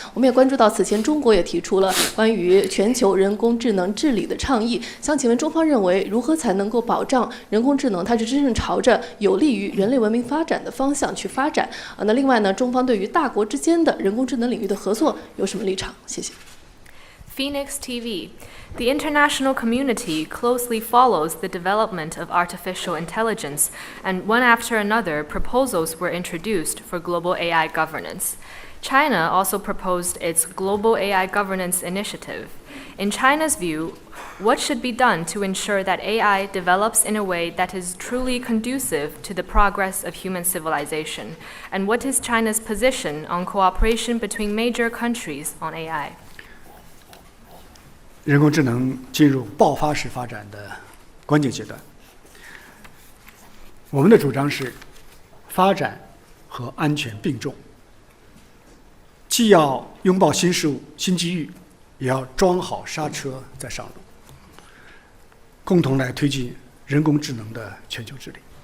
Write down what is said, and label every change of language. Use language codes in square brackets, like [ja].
[zh] 我们也关注到，此前中国也提出了关于全球人工智能治理的倡议。想请问中方认为，如何才能够保障人工智能它是真正朝着有利于人类文明发展的方向去发展？那另外呢，中方对于大国之间的人工智能领域的合作有什么立场？谢谢。 [en] Phoenix TV. The international community closely follows the development of artificial intelligence, and one after another, proposals were introduced for global AI governance. China also proposed its Global AI Governance Initiative. In China's view, what should be done to ensure that AI develops in a way that is truly conducive to the progress of human civilization? And what is China's position on cooperation between major countries on AI? [zh] 人工智能进入爆发式发展的关键阶段。我们的主张是，发展和安全并重，既要拥抱新事物、新机遇，也要装好刹车再上路，共同来推进人工智能的全球治理。